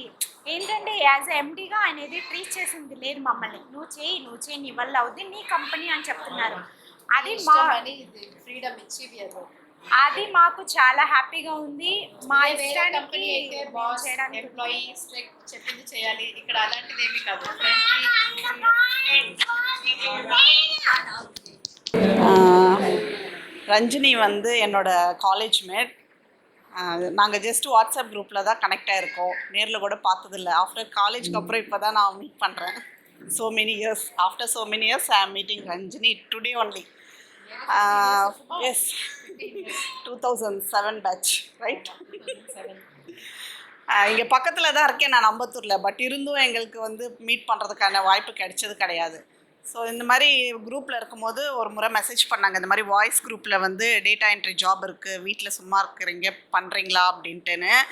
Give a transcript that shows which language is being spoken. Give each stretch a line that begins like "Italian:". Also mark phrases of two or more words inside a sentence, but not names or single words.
Telugu: ఏంటంటే
English: as MD
Telugu: ఆయన ఏది ట్రీట్ చేసింది లేదు మమ్మల్ని. నువ్వు చేయి, నీ వల్ల అవుద్ది, నీ కంపెనీ అని చెప్తున్నారు. అది మా ఫ్రీడమ్ ఇచ్చి అది మాకు చాలా హ్యాపీగా ఉంది. మా ఇష్టానికి చేయడానికి ఎంప్లాయీ చెప్పింది చేయాలి. ఇక్కడ అలాంటిది ఏమీ కాదు.
Tamil: ரஞ்சினி என்னோட காலேஜ் மேட். நாங்கள்
English: just WhatsApp group
Tamil: தான் கனெக்ட் ஆகிருக்கோம், நேரில் கூட பார்த்ததில்ல.
English: after college
Tamil: அப்புறம் இப்போ தான் நான் மீட் பண்ணுறேன்.
English: so many years I am meeting Ranjini today only. Yes, 2007 batch, right?
Tamil: இங்கே பக்கத்தில் தான் இருக்கேன் நான், அம்பத்தூரில். பட் இருந்தும் எங்களுக்கு மீட் பண்ணுறதுக்கான வாய்ப்பு கிடைச்சது கிடையாது. ஸோ இந்த மாதிரி குரூப்பில் இருக்கும்போது ஒரு முறை மெசேஜ் பண்ணாங்க, இந்த மாதிரி வாய்ஸ் குரூப்பில்
English: data entry job
Tamil: இருக்குது, வீட்டில் சும்மா இருக்கிறீங்க, பண்ணுறீங்களா அப்படின்ட்டுன்னு.